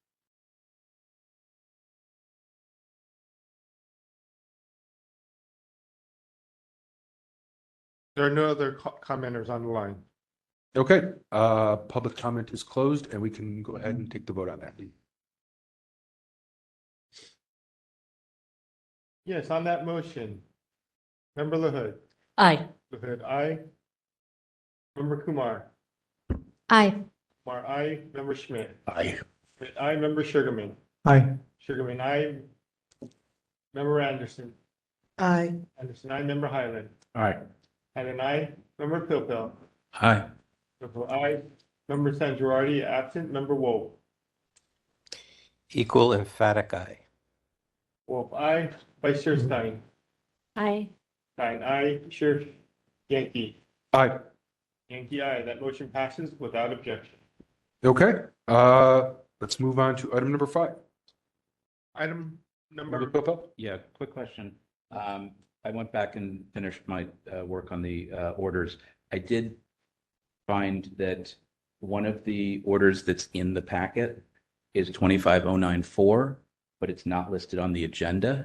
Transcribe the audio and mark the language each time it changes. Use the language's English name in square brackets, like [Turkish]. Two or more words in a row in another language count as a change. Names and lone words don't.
[English] There are no other commenters on the line. Okay, public comment is closed, and we can go ahead and take the vote on that. Yes, on that motion. Member LaHood. aye. LaHood, aye. Member Kumar. Aye. Kumar, aye. Member Schmidt. Aye. Schmidt, aye. Member Sugarman. Aye. Sugarman, aye. Member Anderson. Aye. Anderson, aye. Member Highland. Aye. Highland, aye. Member Pilpil. Aye. Pilpil, aye. Member San Girardi, absent. Member Wolf. Equal emphatic aye. Wolf, aye. Vice Chair Stein. Aye. Stein, aye. Chair Yankee. Aye. Yankee, aye. That motion passes without objection. Okay, let's move on to item number 5. Item Member number, Pilpel? Yeah, quick question. I went back and finished my work on the orders. I did find that one of the orders that's in the packet is 25094, but it's not listed on the agenda.